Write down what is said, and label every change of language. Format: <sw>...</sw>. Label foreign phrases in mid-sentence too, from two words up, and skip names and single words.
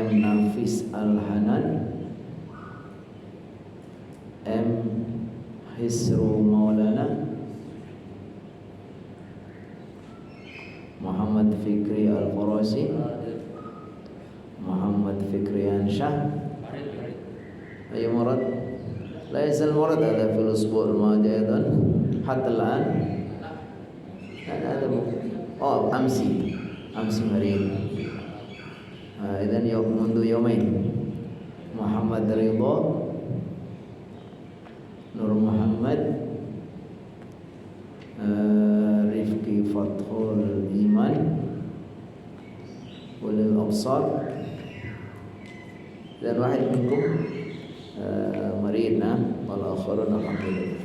<id>Nafis Al-Hanan, M. Hisru Maulana, Muhammad Fikri Al-Farasi, Muhammad Fikri Ansyah. Ayo Murad.</id> <ar>لا يزال مرض هذا في الأسبوع الماضي أيضا حتى الآن. هذا أمس مريض. إذن منذ يومين. محمد رضا، Nur Muhammad, Rifki Fathul Iman, Ulil Absar, dan wahid minkum maridna wal akharun alhamdulillah.</ar>